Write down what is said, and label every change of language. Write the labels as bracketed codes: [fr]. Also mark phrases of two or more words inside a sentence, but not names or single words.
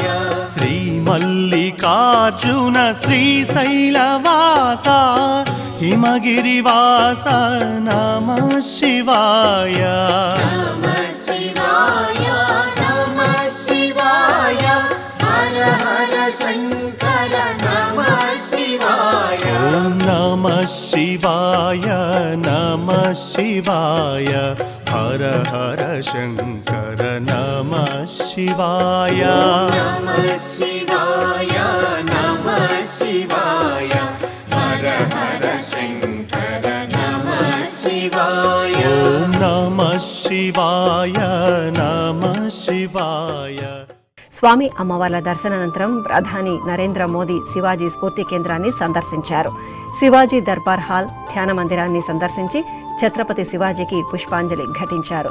[sa] శ్రీ మల్లికార్జున శ్రీశైలవాస హిమగిరివాస నమః శివాయ నమః శివాయ నమః శివాయ హర హర శంకర నమః शिवाय नमः शिवाय हर हर शंकर नमः शिवाय नमः शिवाय नमः शिवाय हर हर शंकर नमः शिवाय ओम नमः शिवाय नमः शिवाय। [te] స్వామి అమ్మవార్ల దర్శనానంతరం ప్రధాని నరేంద్ర మోదీ శివాజీ స్ఫూర్తి కేంద్రాన్ని సందర్శించారు. శివాజీ దర్బార్ హాల్, ధ్యాన మందిరాన్ని సందర్శించి ఛత్రపతి శివాజీకి పుష్పాంజలి ఘటించారు.